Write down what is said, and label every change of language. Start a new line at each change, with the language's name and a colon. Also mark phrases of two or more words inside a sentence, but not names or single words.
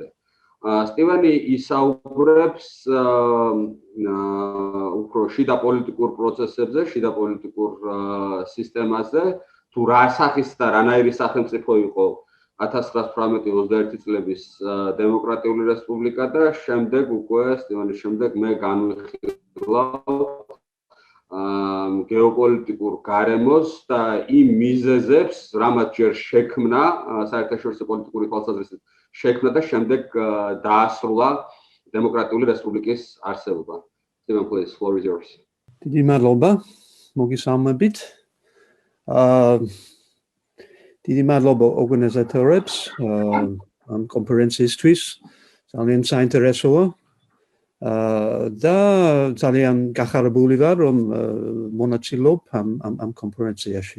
Georgian: სტივენი ისაუბრებს უფრო შიდა პოლიტიკურ პროცესებზე, შიდა პოლიტიკურ სისტემაზე, თუ რა სახის და რანაირი სახელმწიფო იყო 1918-21 წლების დემოკრატიული რესპუბლიკა და შემდეგ უკვე სტივენის შემდეგ მე განვიხილავ გეოპოლიტიკურ გარემოს და იმ მიზეზებს, რამაც ჯერ შექმნა საერთაშორისო პოლიტიკური თვალსაზრისით შექმნა და შემდეგ დაასრულა დემოკრატიული რესპუბლიკის არსებობა.
English: Steven, please, floor is yours.
Georgian: დიდი მადლობა, მოგესალმებით. დიდი მადლობა ორგანიზატორებს ამ კონფერენციისთვის, ძალიან საინტერესოა. და ძალიან გახარებული ვარ, რომ მონაწილეობ ამ კონფერენციაში.